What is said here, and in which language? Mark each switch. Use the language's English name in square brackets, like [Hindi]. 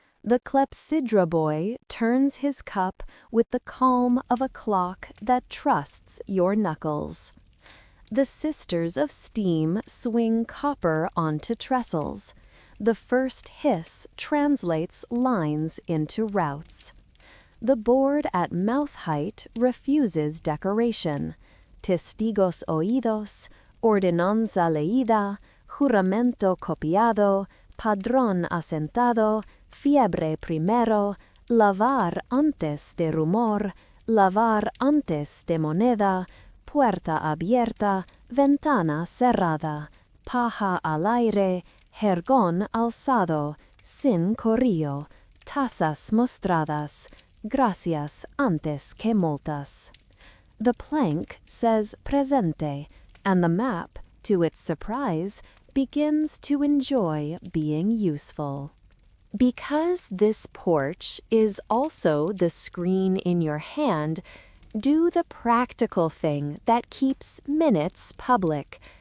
[English] The clepsydra boy turns his cup with the calm of a clock that trusts your knuckles. The sisters of steam swing copper onto trestles. The first hiss translates lines into routes. The board at mouth height refuses decoration. [Spanish] Testigos oídos, ordenanza leída, juramento copiado, padrón asentado, fiebre primero, lavar antes de rumor, lavar antes de moneda, puerta abierta, ventana cerrada, paja al aire, jergón alzado, sin corrillo, tazas mostradas, gracias antes que multas. [English] The plank says presente, and the map, to its surprise, begins to enjoy being useful. Because this porch is also the screen in your hand, do the practical thing that keeps minutes public.